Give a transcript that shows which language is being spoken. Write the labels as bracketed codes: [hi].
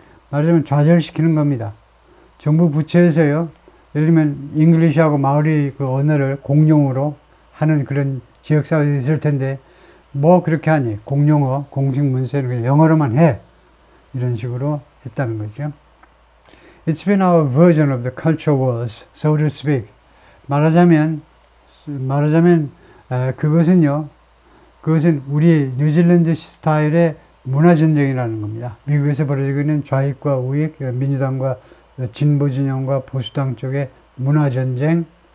[ko] 말하자면 좌절시키는 겁니다. 정부 부처에서요. 예를 들면 잉글리시하고 마오리 그 언어를 공용어로 하는 그런 지역사회도 있을 텐데 뭐 그렇게 하니 공용어, 공식 문서는 그냥 영어로만 해. 이런 식으로 했다는 거죠. [en] It's been our version of the culture wars, so to speak. [ko] 말하자면 그것은 우리 뉴질랜드 스타일의 문화전쟁이라는 겁니다. 미국에서 벌어지고 있는 좌익과 우익, 민주당과 진보진영과 보수당 쪽의 문화전쟁.